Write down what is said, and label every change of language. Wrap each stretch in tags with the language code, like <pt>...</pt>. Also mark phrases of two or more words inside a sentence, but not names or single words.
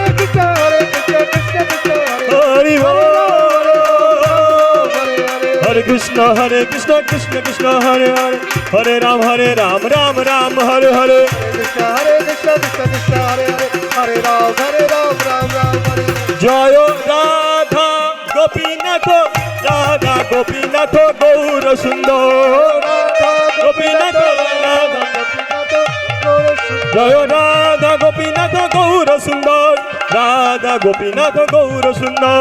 <sa>Hare Krishna, Krishna Krishna, Hare Hare, Hare Ram Ram Ram Hare Hare. Krishna, Krishna Krishna, Hare Hare, Hare Ram, Ram Ram, Hare Hare.</sa> <bn>জয় রাধা গোপীনাথ, রাধা গোপীনাথ গৌর সুন্দর, গোপীনাথ রাধা, জয় রাধা গোপীনাথ গৌর সুন্দর, রাধা গোপীনাথ গৌর সুন্দর।</bn>